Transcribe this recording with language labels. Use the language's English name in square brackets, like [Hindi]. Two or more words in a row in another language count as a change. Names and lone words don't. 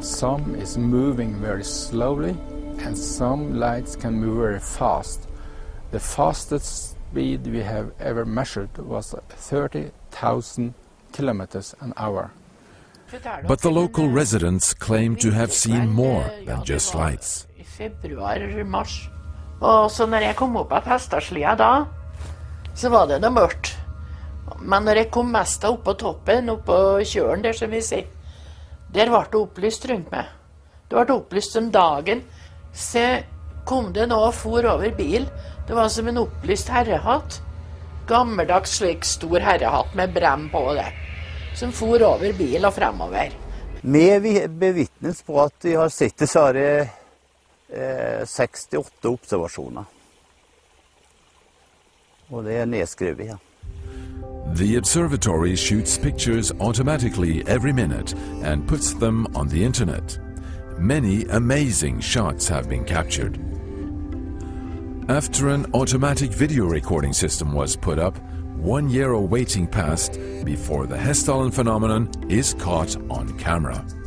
[English] Some is moving very slowly, and some lights can move very fast. The fastest speed we have ever measured was 30,000 kilometers an hour. But the local residents claim to have seen more than just lights. [Norwegian] I februar-mars, og så når jeg kom opp av hesteslia da, så var det mørkt. Men når jeg kom mest opp på toppen, opp på kjølen der som vi sier, der ble det opplyst rundt meg. Det ble opplyst om dagen. Så kom det nå og for over bil. Det var som en opplyst herrehatt. Gammeldags slik stor herrehatt med brem på det. Som for over bil og fremover. Vi bevitnes på at vi har sett dessverre 68 observasjoner. Og det er nedskrevet her. [English] The observatory shoots pictures automatically every minute and puts them on the internet. Many amazing shots have been captured. After an automatic video recording system was put up, 1 year of waiting passed before the Hessdalen phenomenon is caught on camera.